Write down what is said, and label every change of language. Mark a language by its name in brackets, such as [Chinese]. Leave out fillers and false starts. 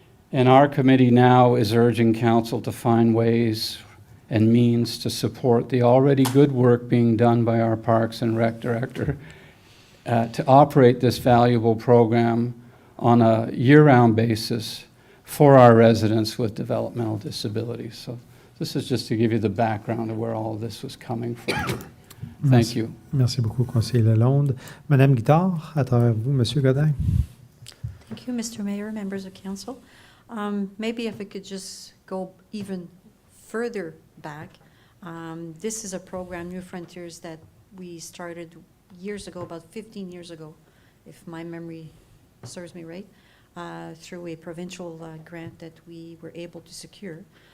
[English] And our committee now is urging council to find ways and means to support the already good work being done by our Parks and Rec Director to operate this valuable program on a year-round basis for our residents with developmental disabilities. So this is just to give you the background of where all of this was coming from. Thank you. [French] Merci beaucoup, conseiller Lalonde. Madame Guittard, à travers vous, Monsieur Godin. [English] Thank you, Mr. Mayor, members of council. Maybe if I could just go even further back. This is a program, New Frontiers, that we started years ago, about 15 years ago, if my memory serves me right, through a provincial grant that we were able to secure.